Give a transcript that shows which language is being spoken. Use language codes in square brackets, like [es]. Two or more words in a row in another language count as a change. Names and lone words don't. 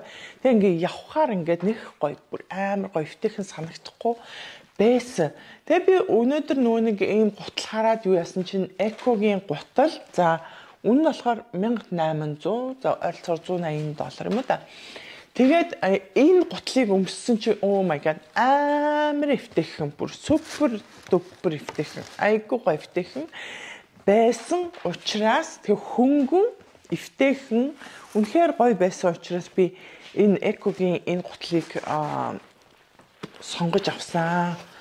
[mn] Тэгээ ингээ явхаар ингээд нэг гоё бүр амар гоё өвтэйхэн санагдахгүй байсан. Тэгээ би өнөөдөр нөгөө нэг ийм гутал хараад юу яасан чинь экогийн гутал за үнэ нь болохоор 1800 за ойролцоогоор $180 юм уу да. Тэгээд энэ гутлыг өмссөн чи [en] oh my god [mn] амар эвтэйхэн бүр [en] super duper [mn] эвтэйхэн айгуу гоё эвтэйхэн байсан учраас тэг хөнгөн эвтэйхэн үнэхээр гоё байсан учраас би энэ экогийн энэ гутлыг сонгож авсан.